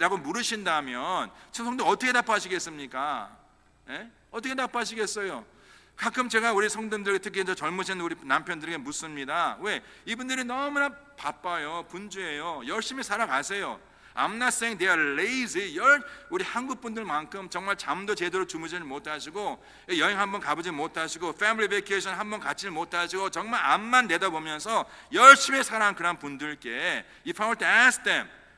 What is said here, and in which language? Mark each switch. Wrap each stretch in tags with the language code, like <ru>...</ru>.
<ko>라고 물으신다면 성도 어떻게 답하시겠습니까? 어떻게 답하시겠어요? 가끔 제가 우리 성도님들, 특히 이제 젊으신 우리 남편들에게 묻습니다. 왜? 이분들이 너무나 바빠요, 분주해요, 열심히 살아가세요.</ko> <en>I'm not saying they are lazy.</en> <ko>우리 한국 분들만큼 정말 잠도 제대로 주무지를 못하시고, 여행 한번 가보지 못하시고, 패밀리 베이케이션 한번 가지 못하시고, 정말 앞만 내다보면서 열심히 살아가는 그런 분들께</ko> <en>If I were to ask them,</en>